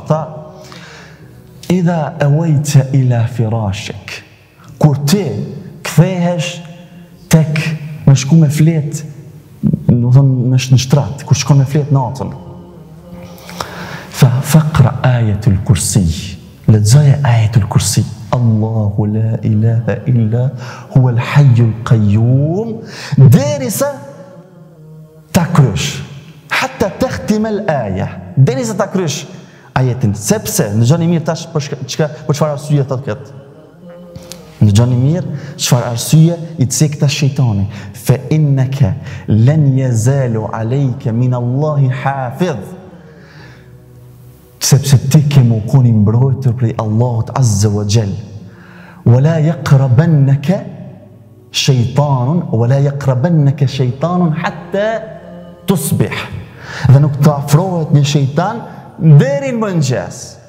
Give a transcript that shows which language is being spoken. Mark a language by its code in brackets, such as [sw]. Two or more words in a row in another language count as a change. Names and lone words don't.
[sq] Tha, [ar] إذا أويت إلى فراشك, [sq] kur ti kthehesh tek me shku me flet, në shtrat, kur shkon me flet natën. Tha, faqra ajetul kursi, lexoje ajetul kursi. [ar] الله لا إله إلا هو الحي القيوم, [sq] derisa ta krysh, [ar] حتى تختم الآية, [sq] derisa ta krysh ajetin. Sepse ndëgjoni mirë tash për çfarë arsye thot këtë. Ndëgjoni mirë çfarë arsye i cekta shejtani. [ar] فإنك لن يزال عليك من الله حافظ. [sq] Sepse ti ke më koni mbrojtur prej Allahut [ar] عز وجل. ولا يقربنك شيطان حتى تصبح. [sq] Dhe nuk të afrohet një shejtan deri në mëngjes.